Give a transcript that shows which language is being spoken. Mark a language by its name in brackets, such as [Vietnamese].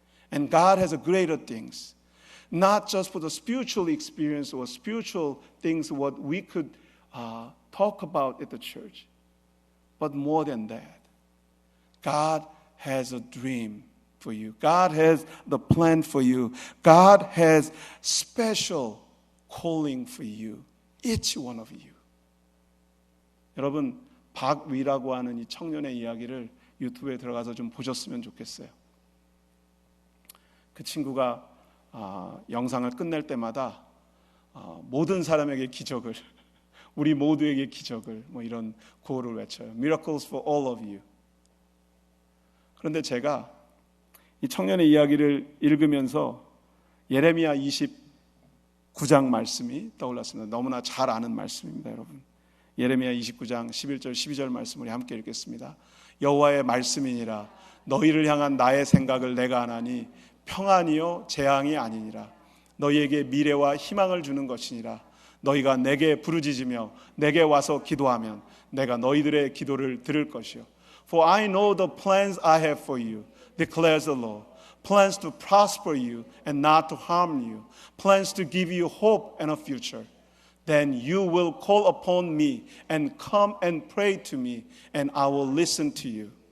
[English] And God has a greater things, not just for the spiritual experience or spiritual things what we could talk about at the church, but more than that. God has a dream for you. God has the plan for you. God has special calling for you, each one of you. [Korean] 여러분, 박위라고 하는 이 청년의 이야기를 유튜브에 들어가서 좀 보셨으면 좋겠어요. 그 친구가 영상을 끝낼 때마다 모든 사람에게 기적을, 우리 모두에게 기적을, 이런 구호를 외쳐요. [English] Miracles for all of you. [Korean] 그런데 제가 이 청년의 이야기를 읽으면서 예레미야 29장 말씀이 떠올랐습니다. 너무나 잘 아는 말씀입니다, 여러분. 예레미야 29장 11절 12절 말씀을 함께 읽겠습니다. 여호와의 말씀이니라. 너희를 향한 나의 생각을 내가 아나니 평안이요 재앙이 아니니라. 너희에게 미래와 희망을 주는 것이니라. 너희가 내게 부르짖으며 내게 와서 기도하면 내가 너희들의 기도를 들을 것이요. [English] For I know the plans I have for you, declares the Lord. Plans to prosper you and not to harm you. Plans to give you hope and a future. Then you will call upon me and come and pray to me, and I will listen to you.